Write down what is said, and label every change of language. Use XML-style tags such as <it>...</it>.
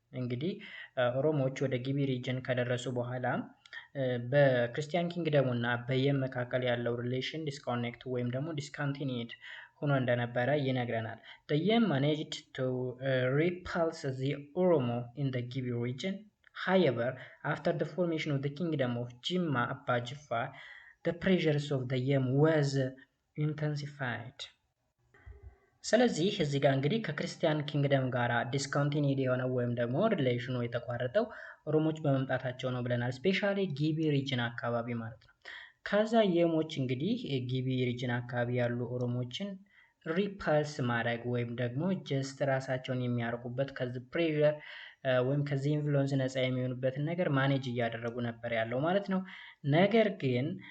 <am>እንግዲህ ኦሮሞዎች ወደ ጊቢ ሪጅን ከደረሱ በኋላ በክርስቲያን ኪንግደሙ እና በየም መካከል ያለው ሪሌሽን ዲስኮኔክት ወይም ደግሞ ዲስኮንቲኒድ ሆኖ እንደነበረ ይነግረናል።</am> <en>the Yem managed to repulse the Oromo in the Gibi region. However, after the formation of the kingdom of Jimma Abba Jifar, the pressures of the Yem was intensified.</en> <am>ስለዚህ እዚህ ጋር እንግዲህ ከክርስቲያን ኪንግደም ጋር ዲስኮንቲኒድ የሆነው ወይም ደግሞ ሪሌሽኑ የተቋረጠው ኦሮሞች በመምጣታቸው ነው ብለናል። ስፔሻሊ ጊቢ ሪጅን አካባቢ ማለት ነው። ከዛ የሞች እንግዲህ ጊቢ ሪጅን አካባቢ ያሉ ኦሮሞችን ሪፐልስ ማድረግ ወይም ደግሞ ጀስት ራሳቸውን የሚያርቁበት ከዚህ ፕሬሸር ወይም ከዚህ ኢንፍሉዌንስ ነፃ የሚሆኑበትን ነገር ማኔጅ እያደረጉ ነበር ያለው ማለት ነው። ነገር ግን</am>